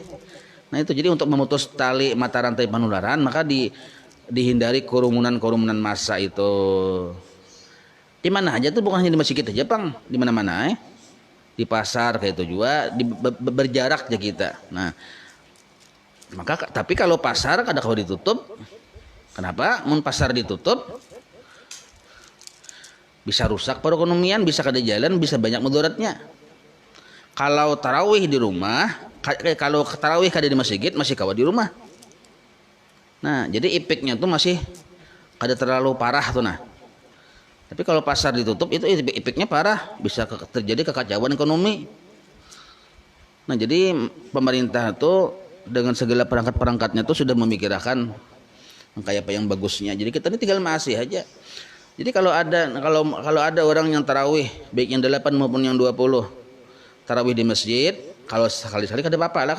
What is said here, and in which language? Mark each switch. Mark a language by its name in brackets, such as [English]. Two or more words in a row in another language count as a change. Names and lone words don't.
[Indonesian] Nah itu jadi untuk memutus tali mata rantai penularan maka dihindari kerumunan massa itu. Di mana aja tuh, bukan hanya di masjid aja, Bang, di mana-mana di pasar kayak itu juga berjarak aja kita. Nah, [Banjar] maka tapi kalau pasar kada kalau ditutup, kenapa? Mun pasar ditutup bisa rusak perekonomian, bisa kada jalan, bisa banyak mudaratnya. Kalau tarawih di rumah, kalau tarawih kada di masjid, masih kawa di rumah. Nah, jadi efeknya tuh masih kada terlalu parah tuh nah. [Indonesian] Tapi kalau pasar ditutup itu efeknya parah, bisa terjadi kekacauan ekonomi. Nah, jadi pemerintah tuh dengan segala perangkat-perangkatnya tuh sudah memikirkan kayak apa yang bagusnya. Jadi kita ini tinggal masih aja. Jadi kalau ada orang yang tarawih baik yang 8 maupun yang 20 tarawih di masjid, kalau sekali-sekali [Banjar] kada apa-apa lah.